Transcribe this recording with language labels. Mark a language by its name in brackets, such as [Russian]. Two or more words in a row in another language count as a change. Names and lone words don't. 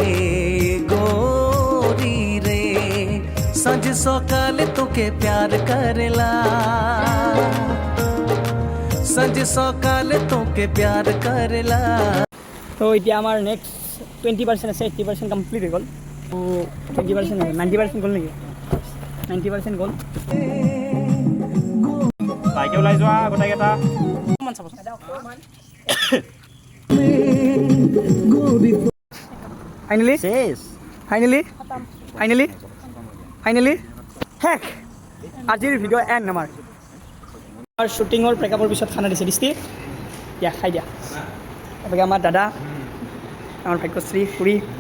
[Bhojpuri] गोरी रे संज सकाल तोके प्यार करेला संज सकाल तोके प्यार करेला [Assamese] তো এতিয়া আমাৰ নেক্সট 20% আছে 80% কমপ্লিট হৈ গ'ল 20% 90% গ'ল নেকি 90% গ'ল বাইকে ওলাই যোৱা গোটেইকেইটা ফাইনেলি ফাইনেলি ফাইনেলি ফাইনেলি শেষ আজিৰ ভিডিঅ' এণ্ড আমাৰ শ্বুটিঙৰ ব্ৰেকআপৰ পিছত খানা দিছে দৃষ্টি দিয়া খাই দিয়া এবাৰ আমাৰ দাদা আমাৰ ভাগ্যশ্ৰী খুৰী